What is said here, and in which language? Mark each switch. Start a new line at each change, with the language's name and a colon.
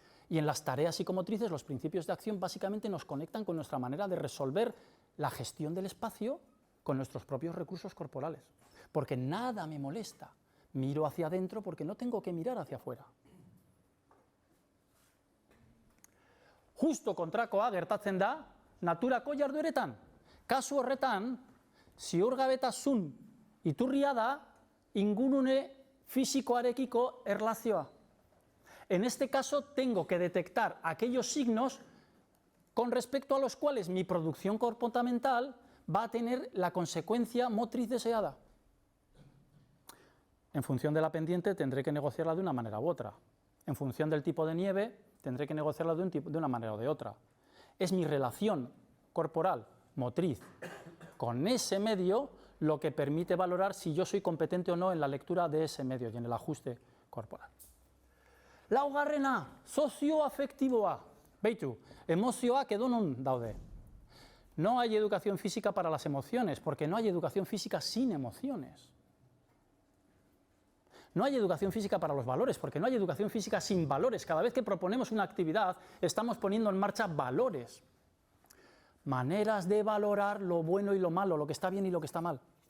Spanish: Y en las tareas psicomotrices, los principios de acción básicamente nos conectan con nuestra manera de resolver la gestión del espacio con nuestros propios recursos corporales. Porque nada me molesta. Miro hacia adentro porque no tengo que mirar hacia afuera.
Basque: Justo kontrakoa gertatzen da naturako jardueretan. Kasu horretan, ziurgabetasun iturria da ingurune fisikoarekiko erlazioa.
Spanish: En este caso tengo que detectar aquellos signos con respecto a los cuales mi producción comportamental va a tener la consecuencia motriz deseada. En función de la pendiente tendré que negociarla de una manera u otra. En función del tipo de nieve tendré que negociarla de una manera o de otra. Es mi relación corporal, motriz, con ese medio lo que permite valorar si yo soy competente o no en la lectura de ese medio y en el ajuste corporal.
Basque: Laugarrena, sozioafektiboa. Beitu, emozioak edonon daude.
Spanish: No hay educación física para las emociones, porque no hay educación física sin emociones. No hay educación física para los valores, porque no hay educación física sin valores. Cada vez que proponemos una actividad, estamos poniendo en marcha valores. Maneras de valorar lo bueno y lo malo, lo que está bien y lo que está mal.